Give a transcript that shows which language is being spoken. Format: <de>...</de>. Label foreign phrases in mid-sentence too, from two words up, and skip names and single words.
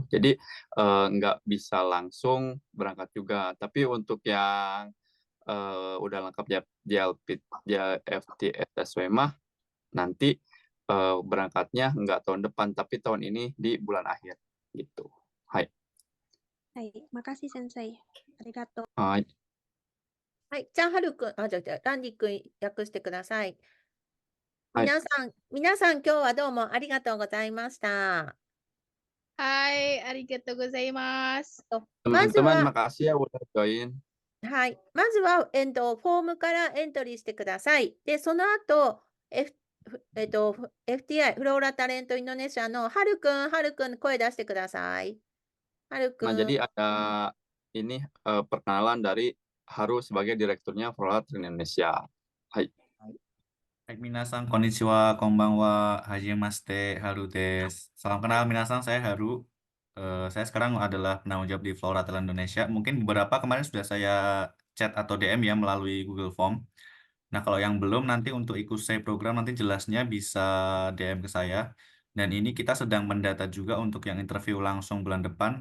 <id>Jadi nggak bisa langsung berangkat juga. Tapi untuk yang udah lengkap JFT SSW mah nanti berangkatnya nggak tahun depan, tapi tahun ini di bulan akhir gitu. Hai. Hai, makasih Sensei. Arigato.</id> <ja>Hai. はい。じゃあ、はるくん、じゃあ、ランディ君訳してください。はい。皆さん今日はどうもありがとうございました。はい、ありがとうございます。まず Teman-teman は、</ja> <id>makasih ya udah join.</id> <ja>はい。まずは、フォームからエントリーしてください。で、その後、FTI、フローラタレントインドネシアのはるくん、声出してください。はるく</ja> <id>Nah,</id> <ja>ん。</ja> <id>jadi ada ini perkenalan dari Haru sebagai direkturnya Flora Indonesia. Hai. Baik,</id> <ja>皆さん、こんにちは、こんばんは、はじめまして、ハルです.</ja> <id>Salam kenal, minasan, saya Haru. Saya sekarang adalah penanggung jawab di Flora Thailand Indonesia. Mungkin beberapa kemarin sudah saya chat atau DM ya melalui Google Form. Nah, kalau yang belum, nanti untuk ikut saya program nanti jelasnya bisa DM ke saya. Dan ini kita sedang mendata juga untuk yang interview langsung bulan depan.</id>